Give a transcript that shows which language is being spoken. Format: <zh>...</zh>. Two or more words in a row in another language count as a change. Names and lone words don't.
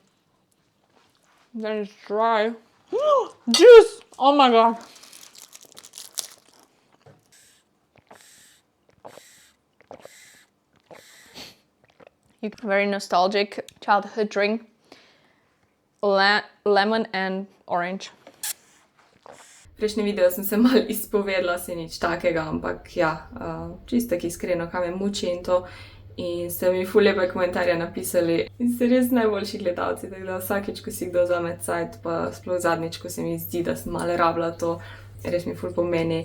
<en>Then it's dry. Juice! Oh my god. Very nostalgic childhood drink. Lemon and orange.</en> <sl>Prejšnji video sem se malo izpovedala, se nič takega, ampak ja, čisto tako iskreno, kaj me muči in to. In ste mi ful lepe komentarje napisali. In ste res najboljši gledalci, tako da vsakič, ko si kdo vzame cajt, pa sploh zadnjič, ko se mi zdi, da sem malo rabila to, res mi ful pomeni.</sl>